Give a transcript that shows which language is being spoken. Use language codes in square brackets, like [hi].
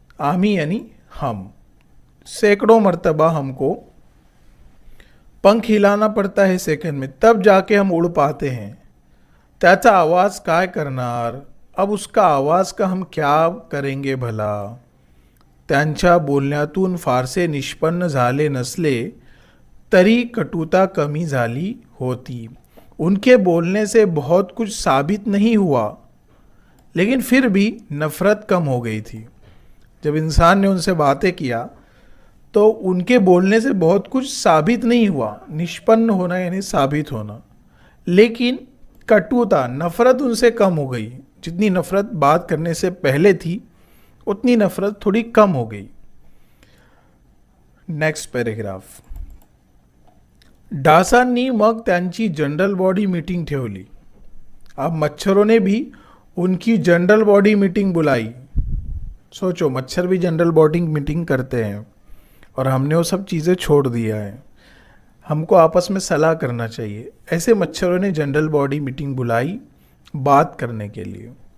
[hi] आम्ही यानी हम, सैकड़ों मर्तबा हमको पंख हिलाना पड़ता है सेकंड में, तब जाके हम उड़ पाते हैं। [mr] त्याचा आवाज़ काय करणार, [hi] अब उसका आवाज़ का हम क्या करेंगे भला। [mr] त्यांच्या बोलण्यातून फारसे निष्पन्न झाले नसले तरी कटुता कमी झाली होती। [hi] उनके बोलने से बहुत कुछ साबित नहीं हुआ, लेकिन फिर भी नफ़रत कम हो गई थी। जब इंसान ने उनसे बातें किया तो उनके बोलने से बहुत कुछ साबित नहीं हुआ, निष्पन्न होना यानी साबित होना, लेकिन कटुता, नफ़रत उनसे कम हो गई। जितनी नफ़रत बात करने से पहले थी उतनी नफ़रत थोड़ी कम हो गई। [en] Next paragraph. [mr] डासांनी मग त्यांची जनरल बॉडी मीटिंग ठेवली। [hi] अब मच्छरों ने भी उनकी जनरल बॉडी मीटिंग बुलाई। सोचो, मच्छर भी जनरल बॉडी मीटिंग करते हैं और हमने वो सब चीज़ें छोड़ दिया है। हमको आपस में सलाह करना चाहिए। ऐसे मच्छरों ने जनरल बॉडी मीटिंग बुलाई बात करने के लिए।